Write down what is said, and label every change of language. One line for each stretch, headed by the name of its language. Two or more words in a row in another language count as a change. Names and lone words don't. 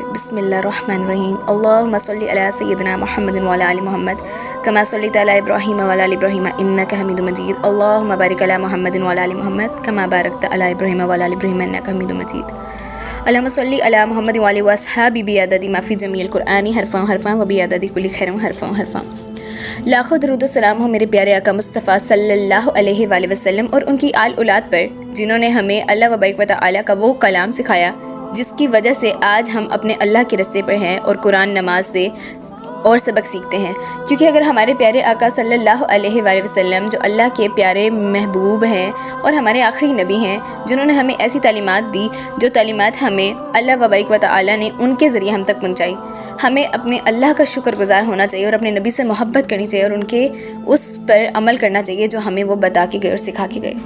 Arabic: بسم اللہ الرحمن الرحیم، اللہم صلی علی سیدنا محمد وعلی آل محمد کما صلیت علی ابراہیم وعلی آل ابراہیم انک حمید مجید، اللہم بارک علی محمد وعلی آل محمد کما بارکت علی ابراہیم وعلی آل ابراہیم انک حمید مجید، اللہم صلی علی محمد وعلی واصحابہ بعدد ما فی جمیع القرآن حرفاً حرفاً وبعدد کل خیر حرفاً حرفاً۔
Urdu: لاکھوں درود و سلام ہو میرے پیارے آقا مصطفیٰ
Arabic: صلی اللہ علیہ وآلہ وسلم
Urdu: اور ان کی آل اولاد پر، جنہوں نے ہمیں
Arabic: اللہ وبارک و تعالی
Urdu: کا وہ کلام سکھایا جس کی وجہ سے آج ہم اپنے اللہ کے رستے پر ہیں اور قرآن نماز سے اور سبق سیکھتے ہیں۔ کیونکہ اگر ہمارے پیارے آقا
Arabic: صلی اللہ علیہ وآلہ وسلم
Urdu: جو اللہ کے پیارے محبوب ہیں اور ہمارے آخری نبی ہیں، جنہوں نے ہمیں ایسی تعلیمات دی جو تعلیمات ہمیں
Arabic: اللہ وبارک و تعالی
Urdu: نے ان کے ذریعے ہم تک پہنچائی، ہمیں اپنے اللہ کا شکر گزار ہونا چاہیے اور اپنے نبی سے محبت کرنی چاہیے اور ان کے اس پر عمل کرنا چاہیے جو ہمیں وہ بتا کے گئے اور سکھا کے گئے۔